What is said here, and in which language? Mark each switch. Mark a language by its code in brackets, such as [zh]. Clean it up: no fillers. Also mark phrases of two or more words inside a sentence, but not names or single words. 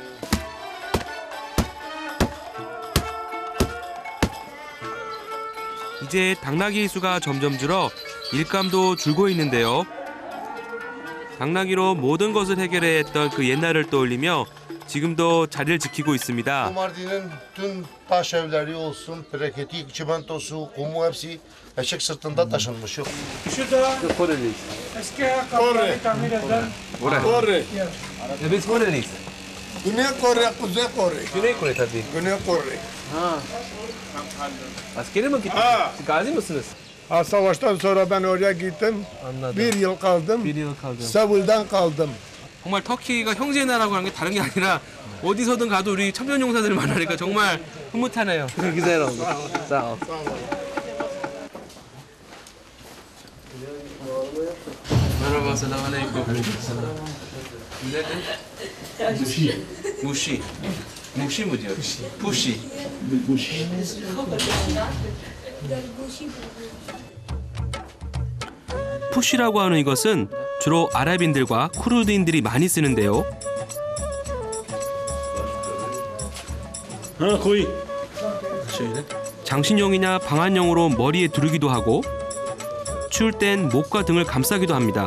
[ko] 이제 당나귀 수가 점점 줄어 일감도 줄고 있는데요. 당나귀로 모든 것을 해결해야 했던 그 옛날을 떠올리며 지금도 자리를 지키고 있습니다. [tr] Mardin'in tüm taş evleri olsun, preketi, çimentosu, kumu hepsi eşek sırtında taşınmış. Yok. Koreliyiz. Eski ayakkabıları tamir eden Kore. Biz Koreliyiz. Güney Kore, Kuzey Kore. Güney Kore tabii. Güney Kore. Askere mi gittiniz? Gazi misiniz? Ha, savaştan sonra ben oraya gittim. Anladım. Bir yıl kaldım. Bir yıl kaldım. Seul'den kaldım. [ko] 정말 터키가 형제 나라고 하는 게 다른 게 아니라 어디서든 가도 우리 참전용사들을 만나니까 정말 흐뭇하네요. [tr] Güzel oldu. Sağ ol. Merhaba, selamünaleyküm. Nedir? Muşi. Muşi mi diyor? Puşi. [ko] 푸시라고 하는 이것은 주로 아랍인들과 쿠르드인들이 많이 쓰는데요. 장신용이나 방한용으로 머리에 두르기도 하고 추울 땐 목과 등을 감싸기도 합니다.